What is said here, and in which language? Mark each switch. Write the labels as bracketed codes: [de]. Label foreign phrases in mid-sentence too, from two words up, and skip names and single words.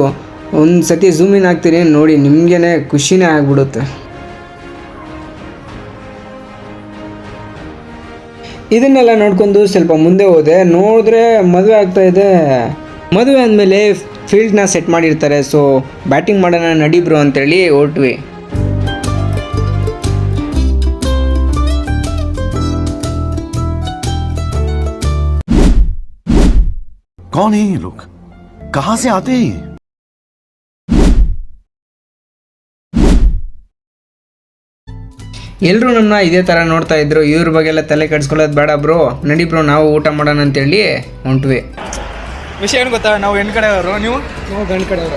[kn] ಒಂದು ಸತಿ ಝೂಮಿನ್ ಆಗ್ತೀರಿ ನೋಡಿ, ನಿಮಗೇ ಖುಷಿನೇ ಆಗಿಬಿಡುತ್ತೆ. ಇದನ್ನೆಲ್ಲ ನೋಡ್ಕೊಂಡು ಸ್ವಲ್ಪ ಮುಂದೆ ಹೋದೆ. ನೋಡಿದ್ರೆ ಮದುವೆ ಆಗ್ತಾಯಿದೆ. ಮದುವೆ ಅಂದಮೇಲೆ ಫೀಲ್ಡ್ನ ಸೆಟ್ ಮಾಡಿರ್ತಾರೆ. [en] so batting [kn] ಮಾಡೋಣ ನಡಿಬ್ರು ಅಂತೇಳಿ ಹೊರಟ್ವಿ. [hi] कौन है ये लोग, कहां से आते हैं? [kn] ಎಲ್ಲರೂ ನಮ್ಮನ್ನ ಇದೇ ಥರ ನೋಡ್ತಾ ಇದ್ರು. ಇವ್ರ ಬಗ್ಗೆ ಎಲ್ಲ ತಲೆ ಕೆಡಿಸ್ಕೊಳ್ಳೋದು ಬೇಡ ಬ್ರೋ, ನಡಿ ಬ್ರೋ ನಾವು ಊಟ ಮಾಡೋಣ ಅಂತೇಳಿ ಹೊಂಟ್ವಿ. ವಿಷಯ ಏನು ಗೊತ್ತಾ, ನಾವು ಹೆಣ್ಣು ಕಡೆಯವರು, ನೀವು ಗಂಡು ಕಡೆಯವರು.